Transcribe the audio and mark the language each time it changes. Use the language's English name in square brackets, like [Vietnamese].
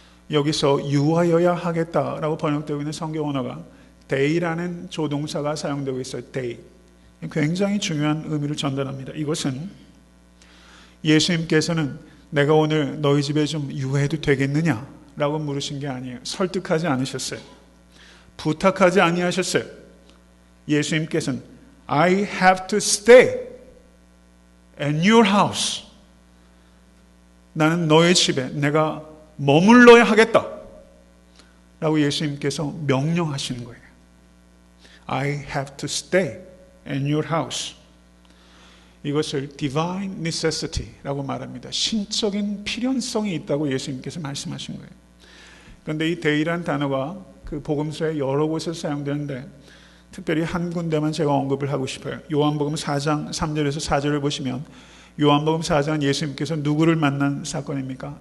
[Korean] 여기서 유하여야 하겠다라고 번역되고 있는 성경 언어가 day라는 조동사가 사용되고 있어요. [Greek] day. [Korean] 굉장히 중요한 의미를 전달합니다. 이것은 예수님께서는 내가 오늘 너희 집에 좀 유해도 되겠느냐 라고 물으신 게 아니에요. 설득하지 않으셨어요. 부탁하지 아니하셨어요. 예수님께서는 [English] I have to stay at your house. [Korean] 나는 너의 집에 내가 머물러야 하겠다 라고 예수님께서 명령하시는 거예요. [English] I have to stay in your house. [Korean] 이것을 divine necessity라고 말합니다. 신적인 필연성이 있다고 예수님께서 말씀하신 거예요. 그런데 이 day라는 단어가 그 복음서에 여러 곳에서 사용되는데 특별히 한 군데만 제가 언급을 하고 싶어요. 요한복음 4장 3절에서 4절을 보시면 요한복음 4장은 예수님께서 누구를 만난 사건입니까?